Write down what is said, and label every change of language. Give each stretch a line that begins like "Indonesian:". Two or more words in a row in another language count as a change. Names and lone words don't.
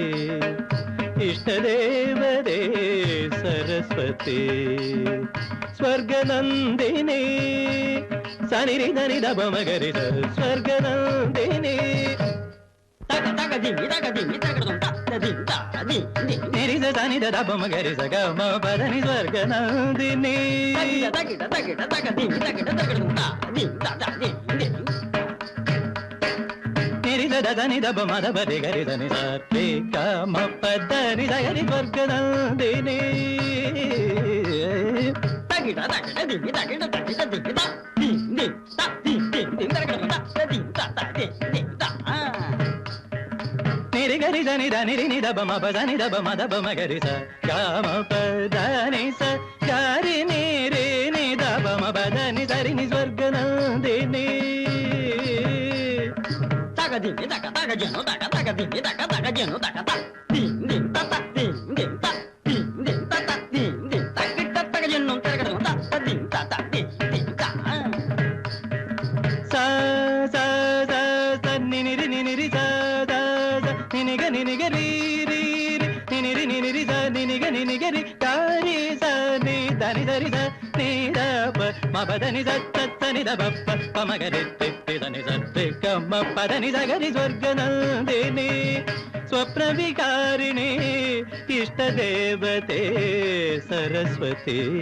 Sanskrit: इष्टदेवते सरस्वती स्वर्गनन्दिनी സനിരി ധനി ദപമഗരി സ്വർഗനന്ദിനി നിരിസ സനി ദപമഗരി സഗമ പദനി സ്വർഗനന്ദിനി నిరిద దని దబ మద బది గరి దని సరి గమ పదని సరి స్వర్గనందిని తగిట తగిట దిగి తగిట తగిట దిగి దా ది ది తా ది ది ది తగిట దా ది తా తా ది ది తా నిరి గరి దని దని ని దబ మ పదని దబ మ దబ మ గరి స గమ పదని స గరి ని రి ని దబ మ పదని సరి ని స్వర్గనందిని ding taka taka jeno taka taka ding taka taka jeno taka ta ding ding ta ta ding ding ta ding ding ta ta ding ding taka taka jeno taka ta ta ding ta ta ding ding ta sa sa sa sa ni ni ri sa sa sa ni ga ri ri ri ni ri sa ni ga ri ka ri sa ni da ni da ri sa ni da pa ma pa da ni sa ta ta ni da pa pa ma ga ri ri da ni sa ri ka ma pa da ni sa ga ri स्वर्गनन्दिनी स्वप्नविकारिणी इष्टदेवते सरस्वती